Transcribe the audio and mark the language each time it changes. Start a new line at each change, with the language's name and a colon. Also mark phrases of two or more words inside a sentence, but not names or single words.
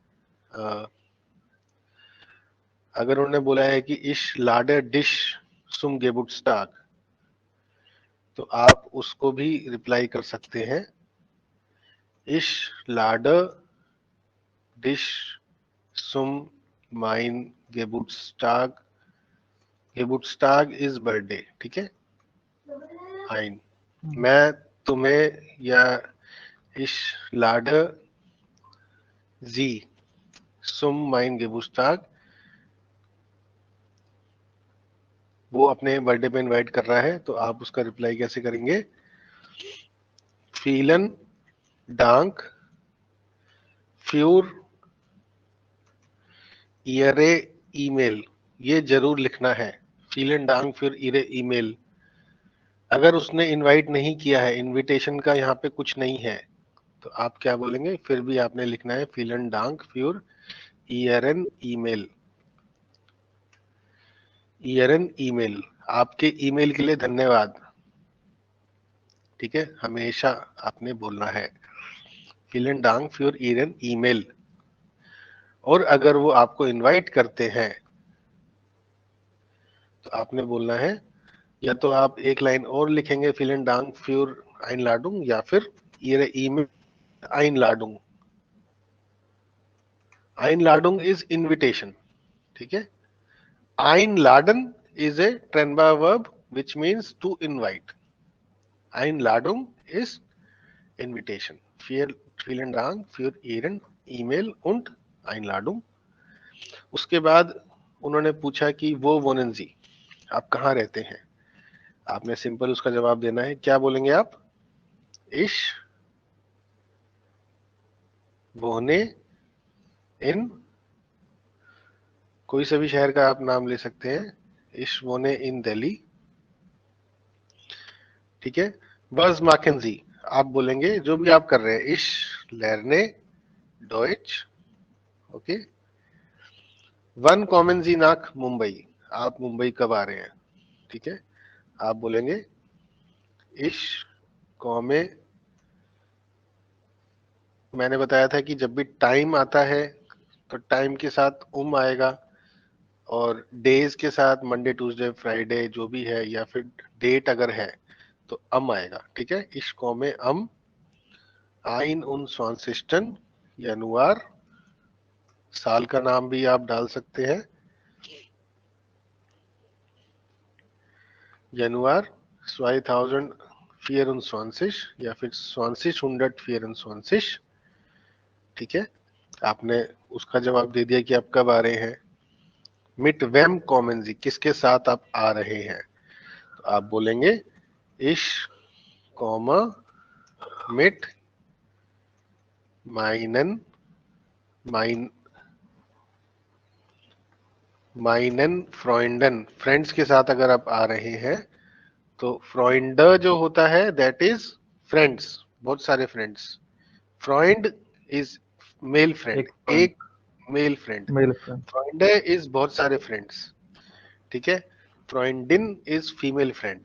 Hindi: अगर उन्होंने बोला है कि
German: Ich lade dich zum Geburtstag,
Hindi: तो आप उसको भी रिप्लाई कर सकते हैं,
German: Ich lade dich zum mein Geburtstag,
Hindi: गेबुटस्टाग
English: is birthday,
Hindi: ठीक है, फाइन। मैं तुम्हें या
German: ich lade sie zum mein Geburtstag,
Hindi: वो अपने बर्थडे पे इनवाइट कर रहा है, तो आप उसका रिप्लाई कैसे करेंगे?
German: vielen Dank für ihre
Hindi: ईमेल, ये जरूर लिखना है।
German: vielen Dank für ihre ईमेल।
Hindi: अगर उसने इनवाइट नहीं किया है, इनविटेशन का यहाँ पे कुछ नहीं है, तो आप क्या बोलेंगे? फिर भी आपने लिखना है
German: vielen Dank für ihren
Hindi: ईमेल। ihren ईमेल, आपके ईमेल के लिए धन्यवाद। ठीक है, हमेशा आपने बोलना है
German: vielen Dank für ihren
Hindi: ईमेल। और अगर वो आपको इनवाइट करते हैं तो आपने बोलना है, या तो आप एक लाइन और लिखेंगे
German: vielen Dank für Einladung,
Hindi: या फिर
German: ihre ईमेल Einladung।
English: Einladung is invitation।
Hindi: ठीक है,
English: Einladen is a Trennbar verb which means to invite। Einladung is invitation।
German: vielen Dank für ihren ईमेल und Einladung।
Hindi: उसके बाद उन्होंने पूछा कि
German: Wo wohnen Sie,
Hindi: आप कहाँ रहते हैं? आपने सिंपल उसका जवाब देना है। क्या बोलेंगे आप?
German: ich wohne in,
Hindi: कोई सा भी शहर का आप नाम ले सकते हैं।
German: ich wohne in दिल्ली।
Hindi: ठीक है,
German: was machen Sie,
Hindi: आप बोलेंगे जो भी आप कर रहे हैं,
German: ich lerne Deutsch।
Hindi: ओके,
German: wann kommen Sie nach
Hindi: मुंबई, आप मुंबई कब आ रहे हैं? ठीक है, आप बोलेंगे
German: ich komme,
Hindi: मैंने बताया था कि जब भी टाइम आता है तो टाइम के साथ आएगा, और डेज के साथ
English: Monday Tuesday Friday
Hindi: जो भी है, या फिर डेट अगर है तो आएगा। ठीक है,
German: ich komme am 21. Januar,
Hindi: साल का नाम भी आप डाल सकते हैं, Januar 2024 या फिर 2024। ठीक है, आपने उसका जवाब दे दिया कि आप कब आ रहे हैं।
German: mit wem kommen Sie,
Hindi: किसके साथ आप आ रहे हैं? तो आप बोलेंगे
German: ich komme mit meinen Freunden,
Hindi: फ्रेंड्स के साथ अगर आप आ रहे हैं तो फ्रॉइंड जो होता है
English: that is friends,
Hindi: बहुत सारे फ्रेंड्स।
English: Freund is male friend, एक male friend. male friend.
Hindi: फ्रॉइंड इज बहुत सारे फ्रेंड्स। ठीक है,
English: Freundin is female friend.